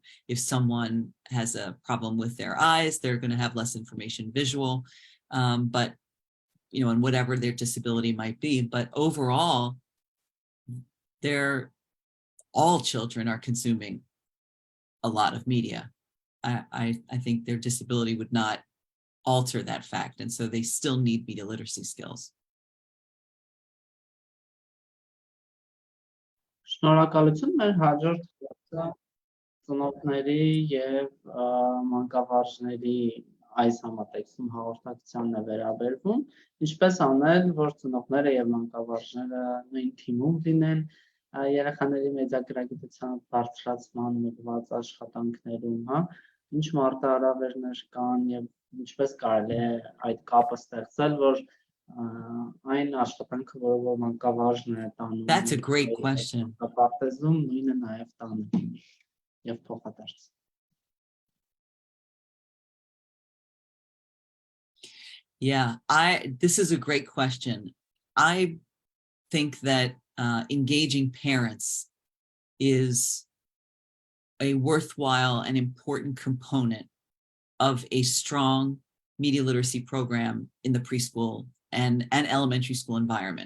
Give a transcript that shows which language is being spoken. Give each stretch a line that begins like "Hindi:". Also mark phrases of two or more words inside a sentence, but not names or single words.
English: If someone has a problem with their eyes, they're going to have less information visual, but you know, and whatever their disability might be. But overall, all children are consuming a lot of media. I think their disability would not alter that fact, and so they still need media literacy skills.
Armenian: Շնորհակալություն, մեր հաջորդ հարցը ծնողների եւ մանկավարժների այս համատեքստում հաղորդակցությանն է վերաբերվում, ինչպես անել, որ ծնողները եւ մանկավարժները նույն թիմում լինեն երեխաների մեդիագրագիտության բարձրացման ուղղված աշխատանքներում, հա, ինչ մարտահրավերներ կան եւ ինչպես կարելի է այդ կապը ստեղծել, որ այն աշխատանքը, որը մանկավարժն է տանում։
English: That's a great question.
Armenian: Պարտեզում նույնը նաեւ տանում եւ փոխադարձ։
English: Yeah, this is a great question. I think that engaging parents is a worthwhile and important component of a strong media literacy program in the preschool and elementary school environment.